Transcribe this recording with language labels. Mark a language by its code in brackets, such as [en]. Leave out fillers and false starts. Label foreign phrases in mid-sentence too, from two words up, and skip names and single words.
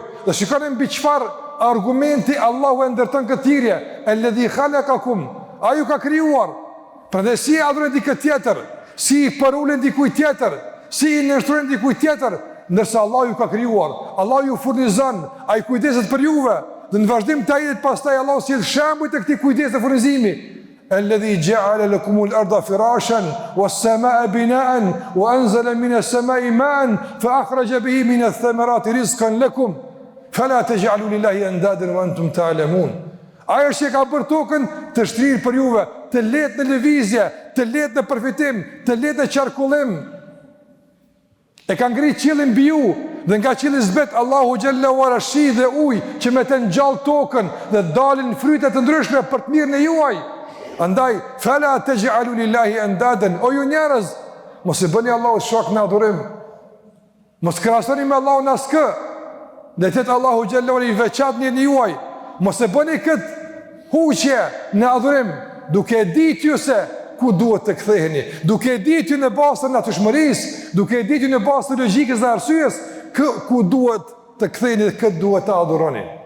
[sq] Dhe shikoni mbi çfarë argumenti Allahu e ndërton këtë thirrje, [ar] الذي خلقكم, [sq] ai ju ka krijuar. Prandaj si adhurojnë dikë tjetër, si i përulen dikujt tjetër, si i nështrojnë dikujt tjetër, ndërsa Allah ju ka krijuar, Allah ju furnizon, ai kujdeset për juve. Dhe në vazhdim të ajetit pastaj Allah sjell shembuj të këtij kujdesi dhe furnizimi. [ar] الذي جعل لكم الأرض فراشا والسماء بناء وأنزل من السماء ماء فأخرج به من الثمرات رزقا لكم فلا تجعلوا لله أندادا وأنتم تعلمون. [sq] Ai është që ka bërë tokën të shtrirë për juve, të lehtë në lëvizje, të lehtë në përfitim, të lehtë në qarkullim. E ka ngritë qiellin mbi ju, dhe nga qielli zbet Allahu [ar] جل وعلا [sq] shi dhe ujë që me të ngjall tokën dhe dalin fryte të ndryshme për të mirën e juaj. [ar] Andaj فلا تجعلوا لله أندادا, [sq] o ju njerëz, mos e bëni Allahut shok në adhurim. Mos krahasoni me Allahun askë. Dhe tet Allahu xhallahu i veçantë në juaj. Mos e bëni këtë huqje në adhurim, duke ditë ju se ku duhet të ktheheni, duke ditë ju në bazë të natyrshmërisë, duke ditë ju në bazë të logjikës dhe arsyes, ku duhet të ktheheni dhe këtë duhet të adhuroni.